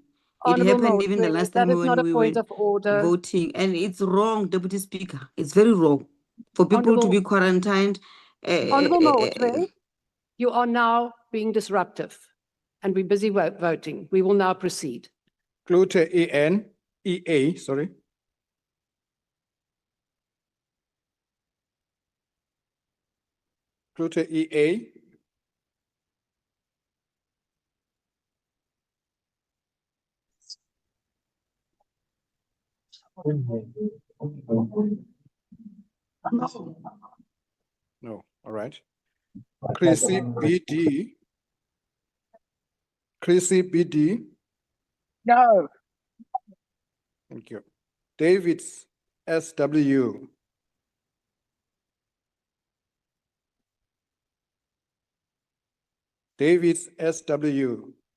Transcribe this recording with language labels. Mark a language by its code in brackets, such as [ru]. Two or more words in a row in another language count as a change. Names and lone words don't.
[en] It Honourable happened even the Motwe, last that time is not when a we point were of order. voting. And it's wrong, Deputy Speaker. It's very wrong for people to be quarantined. Honourable Motwe, you are now being disruptive and we're busy voting. We will now proceed. Clute EA, sorry. Clute EA. No, all right. Chrissy BD. Chrissy BD. No. Thank you. David SW. David SW.